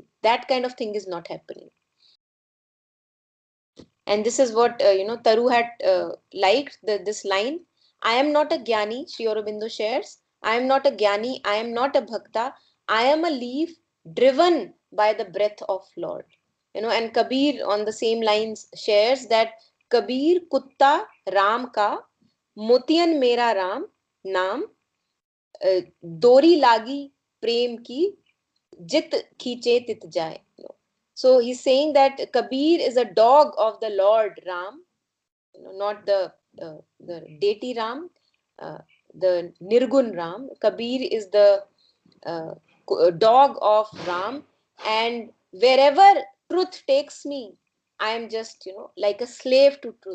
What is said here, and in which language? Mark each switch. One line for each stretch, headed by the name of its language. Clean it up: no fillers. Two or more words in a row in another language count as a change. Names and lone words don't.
English: That kind of thing is not happening. And this is what Taru had liked this line. I am not a Gyani, Sri Aurobindo shares. I am not a Gyani, I am not a Bhakta. I am a leaf driven by the breath of Lord. And Kabir on the same lines shares that
Hindi: कबीर कुत्ता राम का, मोतियन मेरा राम नाम, डोरी लागी प्रेम की, जित खींचे तित जाए.
English: So he's saying that Kabir is a dog of the Lord Ram, not the deity Ram, uh, the Nirgun Ram. Kabir is the dog of Ram, and wherever truth takes me, I am just like a slave to truth.